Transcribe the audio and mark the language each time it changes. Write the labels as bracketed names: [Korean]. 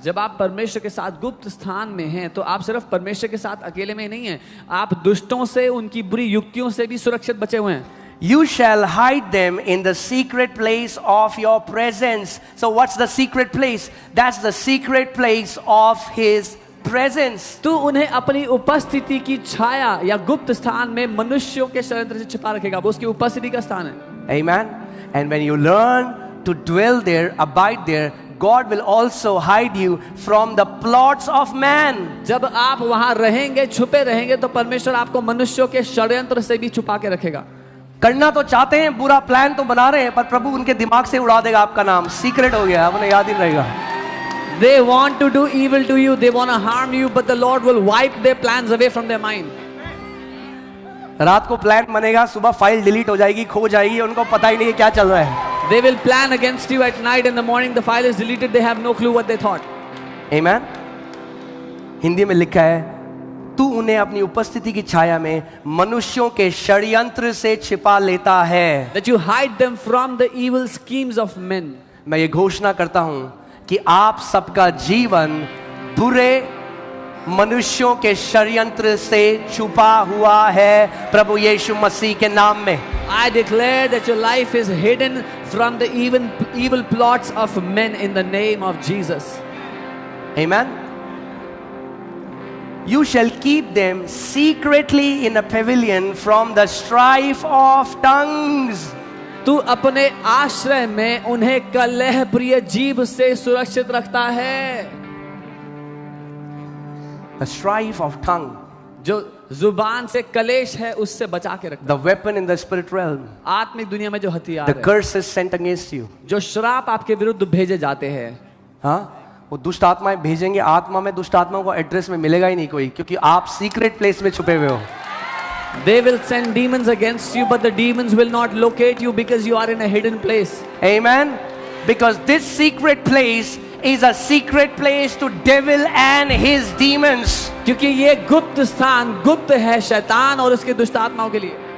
[Hindi] जब आप परमेश्वर के साथ गुप्त स्थान में हैं तो आप सिर्फ परमेश्वर के साथ अकेले में नहीं हैं, आप दुष्टों से, उनकी बुरी युक्तियों से भी सुरक्षित बचे हुए हैं. [English] You shall hide them in the secret place of your presence. So what's the secret place? That's the secret place of His presence. [Hindi] तू उन्हें अपनी उपस्थिति की छाया या गुप्त स्थान में मनुष्यों के षड्यंत्र से छिपा रखेगा. वो उसकी उपस्थिति का स्थान है. [English] Amen. And when you learn to dwell there, abide there, God will also hide you from the plots of man. [Hindi] जब आप वहां रहेंगे, छुपे रहेंगे, तो परमेश्वर आपको मनुष्यों के षड्यंत्र से भी छुपा के रखेगा. करना तो चाहते हैं, बुरा प्लान तो बना रहे हैं, पर प्रभु उनके दिमाग से उड़ा देगा आपका नाम. सीक्रेट हो गया, उन्हें याद ही नहीं रहेगा. [English] They want to do evil to you, they want to harm you, but the Lord will wipe their plans away from their mind. [Hindi] रात को प्लान बनेगा, सुबह फाइल डिलीट हो जाएगी, खो जाएगी, उनको पता ही नहीं है क्या चल रहा है. [English] They will plan against you at night, in the morning the file is deleted, they have no clue what they thought. Amen. [Hindi] Hindi में लिखा है, तू उन्हें अपनी उपस्थिति की छाया में मनुष्यों के षड्यंत्र से छिपा लेता है. [English] That you hide them from the evil schemes of men. [Hindi] मैं ये घोषणा करता हूं कि आप सबका जीवन बुरे मनुष्यों के षड्यंत्र से छुपा हुआ है प्रभु यीशु मसीह के नाम में. [English] I declare that your life is hidden from the evil plots of men in the name of Jesus. Amen. You shall keep them secretly in a pavilion from the strife of tongues. [Hindi] तू अपने आश्रय में उन्हें कलह प्रिय जीभ से सुरक्षित रखता है. [English] The strife of tongue. [Hindi] जो जुबान से कलेश है उससे बचा के रखता. [English] The weapon in the spirit realm. [Hindi] आत्मिक दुनिया में जो हथियार [English] The curses sent against you. [Hindi] जो श्राप आपके विरुद्ध भेजे जाते हैं. हाँ, वो दुष्ट आत्माएं भेजेंगे. आत्मा में दुष्ट आत्माओं को एड्रेस में मिलेगा ही नहीं कोई, क्योंकि आप [English] secret place [Hindi] में छुपे हुए हो. [English] They will send demons against you, but the demons will not locate you because you are in a hidden place. Amen. Because this secret place is a secret place to devil and his demons. [Hindi] क्योंकि ये गुप्त स्थान गुप्त है शैतान और उसके दुष्ट आत्माओं के लिए.